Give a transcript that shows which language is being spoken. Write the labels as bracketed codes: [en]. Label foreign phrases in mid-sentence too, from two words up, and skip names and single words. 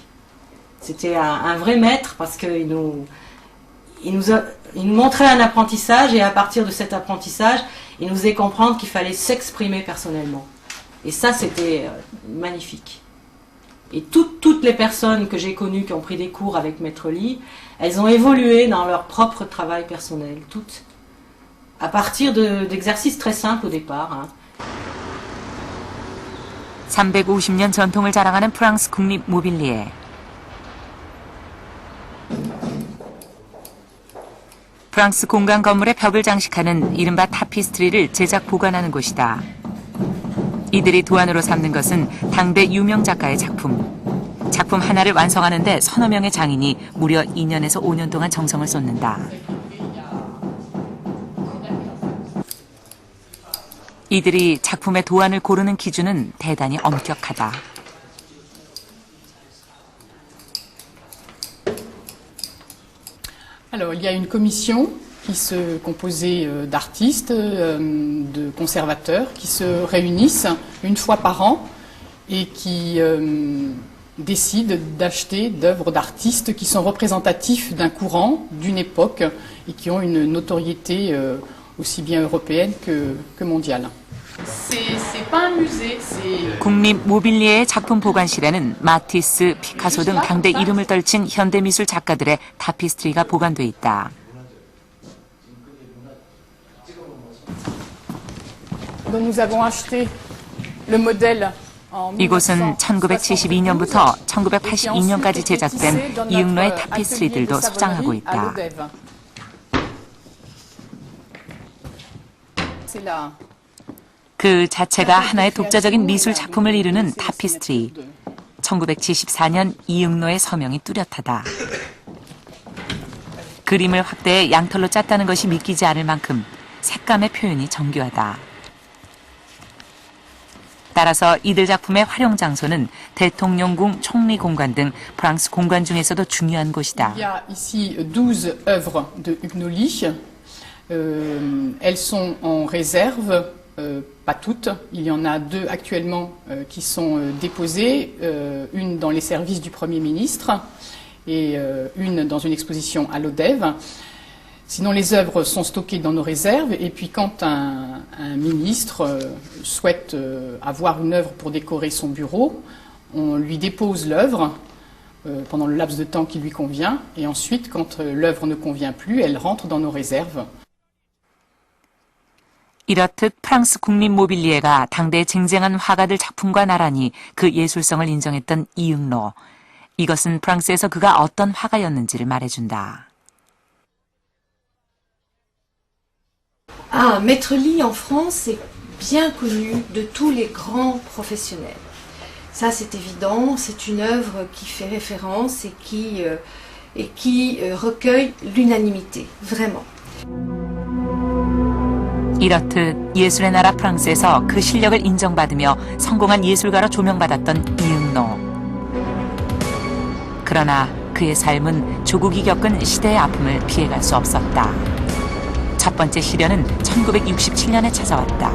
[fr] C'était un vrai maître parce qu'il nous montrait un apprentissage et à partir de cet apprentissage, il nous faisait comprendre qu'il fallait s'exprimer personnellement. Et ça, c'était magnifique. Et toutes les personnes que j'ai connues qui ont pris des cours avec Maître Lee, elles ont évolué dans leur propre travail personnel, toutes. À partir d'exercices très simples au départ. Hein. [ko] 350년 전통을 자랑하는 프랑스 국립 모빌리에. 프랑스 공간 건물의 벽을 장식하는 이른바 타피스트리를 제작 보관하는 곳이다. 이들이 도안으로 삼는 것은 당대 유명 작가의 작품. 작품 하나를 완성하는데 서너 명의 장인이 무려 2년에서 5년 동안 정성을 쏟는다. 이들이 작품의 도안을 고르는 기준은 대단히 엄격하다. [fr] Alors, il y a une commission qui se composait d'artistes, de conservateurs, qui se réunissent une fois par an et qui décident d'acheter d'œuvres d'artistes qui sont représentatifs d'un courant, d'une époque et qui ont une notoriété aussi bien européenne que mondiale. C'est pas un musée, c'est [ko] 국립 모빌리에의 작품 보관실에는 마티스, 피카소 등 당대 이름을 떨친 현대미술 작가들의 타피스트리가 보관돼 있다. [fr] dont nous avons acheté le modèle. [ko] 이곳은 1972년부터 1982년까지 제작된 이응로의 타피스트리들도 소장하고 있다. 그 자체가 하나의 독자적인 미술 작품을 이루는 타피스트리. 1974년 이응로의 서명이 뚜렷하다. 그림을 확대해 양털로 짰다는 것이 믿기지 않을 만큼 색감의 표현이 정교하다. 따라서 이들 작품의 활용 장소는 대통령궁, 총리공관 등 프랑스 공관 중에서도 중요한 곳이다. [fr] Il y a ici 12 œuvres de Hugues Nolly. Elles sont en réserve, pas toutes. Il y en a 2 actuellement qui sont déposées, une dans les services du Premier ministre et une dans une exposition à l'Odève. Sinon, les œuvres sont stockées dans nos réserves et puis quand un ministre souhaite avoir une œuvre pour décorer son bureau, on lui dépose l'œuvre pendant le laps de temps qui lui convient et ensuite, quand l'œuvre ne convient plus, elle rentre dans nos réserves. [ko] 이렇듯 프랑스 국립 모빌리에가 당대의 쟁쟁한 화가들 작품과 나란히 그 예술성을 인정했던 이응로. 이것은 프랑스에서 그가 어떤 화가였는지를 말해준다. [fr] Ah, Maître Lee en France est bien connu de tous les grands professionnels. Ça c'est évident, c'est une œuvre qui fait référence et qui recueille l'unanimité, vraiment. [ko] 이렇듯 예술의 나라 프랑스에서 그 실력을 인정받으며 성공한 예술가로 조명받았던 이응로. 그러나 그의 삶은 조국이 겪은 시대의 아픔을 피해갈 수 없었다. 첫 번째 시련은 1967년에 찾아왔다.